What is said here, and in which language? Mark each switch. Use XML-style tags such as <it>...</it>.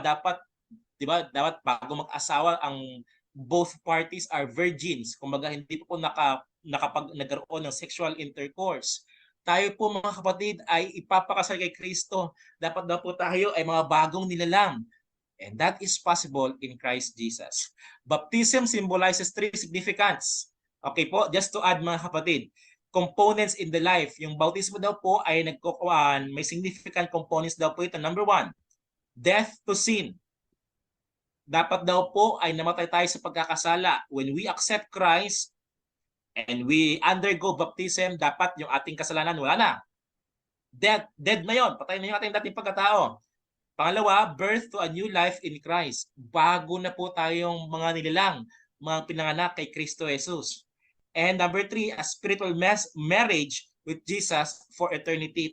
<tl>Dapat, di ba, dapat bago mag-asawa, ang</tl> <en>both parties are virgins.</en> <tl>Kumbaga, hindi po nagkaroon ng sexual intercourse. Tayo po, mga kapatid, ay ipapakasal kay Kristo. Dapat daw po tayo ay mga bagong nilalang.</tl> <en>And that is possible in Christ Jesus. Baptism symbolizes three significance. Okay po, just to add,</en> <tl>mga kapatid,</tl> <en>components in the life.</en> <tl>Yung bautismo daw po ay may significant components daw po ito.</tl> <en>Number 1, death to sin.</en> <tl>Dapat daw po ay namatay tayo sa pagkakasala.</tl> <en>When we accept Christ and we undergo baptism,</en> <tl>dapat yung ating kasalanan wala na. Dead na yon. Patay na yung ating dating pagkatao.</tl> <en>Pangalawa, birth to a new life in Christ.</en> <tl>Bago na po tayong mga nilalang, mga pinanganak kay Kristo Jesus.</tl> <en>And number 3, a spiritual marriage with Jesus for eternity.</en>